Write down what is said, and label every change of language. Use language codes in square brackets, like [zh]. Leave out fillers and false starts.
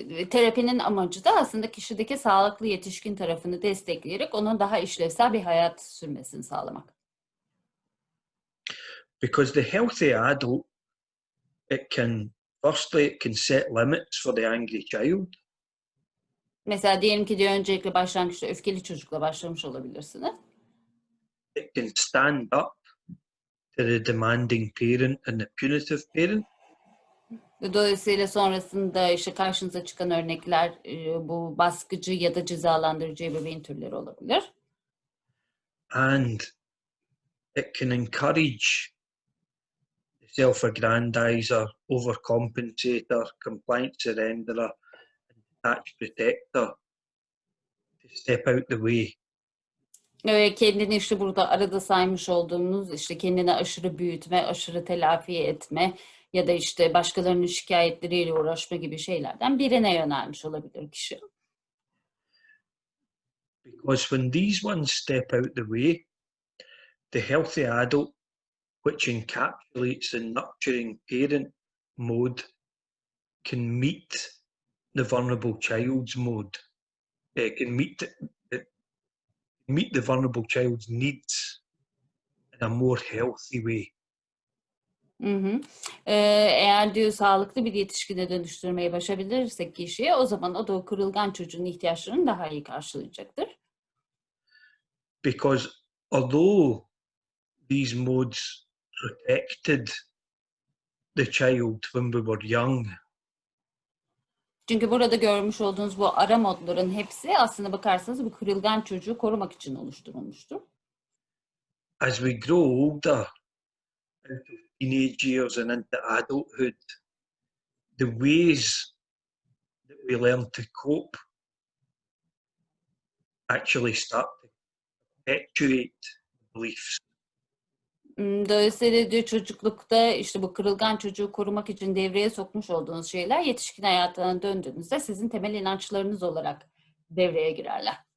[tr] Terapinin amacı da aslında kişideki sağlıklı yetişkin tarafını destekleyerek onun daha işlevsel bir hayat sürmesini sağlamak. [en] Because the healthy adult, firstly, it can set limits for the angry child. [tr] Mesela diyelim ki diyor öncelikle başlangıçta öfkeli çocukla başlamış olabilirsiniz. [en] It can stand up to the demanding parent and the punitive parent. [tr] Dolayısıyla sonrasında işte karşınıza çıkan örnekler bu baskıcı ya da cezalandırıcı ebeveyn türleri olabilir. [en] And it can encourage the self-aggrandizer, overcompensator, compliant surrenderer, and detached protector to step out the way. [tr] Kendini işte burada arada saymış olduğumuz işte kendini aşırı büyütme, aşırı telafi etme ya da işte başkalarının şikayetleriyle uğraşma gibi şeylerden birine yönelmiş olabilir kişi. [en] Because when these ones step out the way, the healthy adult, which encapsulates the nurturing parent mode, can meet the vulnerable child's mode. It can meet the vulnerable child's needs in a more healthy way. [tr] Eğer diyor sağlıklı bir yetişkine dönüştürmeyi başarabilirsek kişiye o zaman o da o kırılgan çocuğun ihtiyaçlarını daha iyi karşılayacaktır. [en] Because although these modes protected the child when we were young, [tr] Çünkü burada görmüş olduğunuz bu ara modların hepsi aslında bakarsanız bu kırılgan çocuğu korumak için oluşturulmuştur. [en] as we grow older, into teenage years and into adulthood, the ways that we learn to cope actually start to perpetuate beliefs. [tr] Dolayısıyla diyor çocuklukta işte bu kırılgan çocuğu korumak için devreye sokmuş olduğunuz şeyler yetişkin hayatına döndüğünüzde sizin temel inançlarınız olarak devreye girerler.